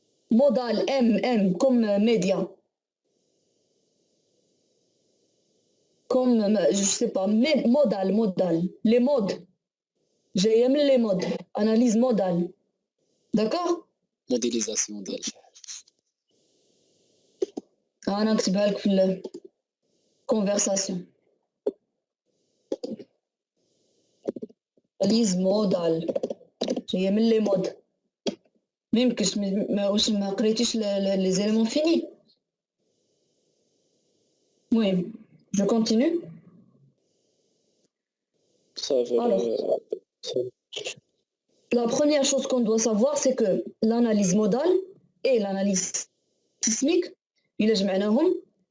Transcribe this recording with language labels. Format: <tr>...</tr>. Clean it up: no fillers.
<fr>Modal, M comme média. Comme, je sais pas, modal. Les modes. J'aime les modes. Analyse modale. D'accord? Modélisation de la charge.</fr> <ar>أنا نكتبها لك في conversation.</ar> <fr>Analyse modale.</fr> <ar>جاية من لي مود. ما يمكنش ما قريتيش les éléments finis. المهم,</ar> <fr>je continue. Alors, la première chose qu'on doit savoir, c'est que l'analyse modale et l'analyse sismique,</fr> <ar>إلا جمعناهم,</ar>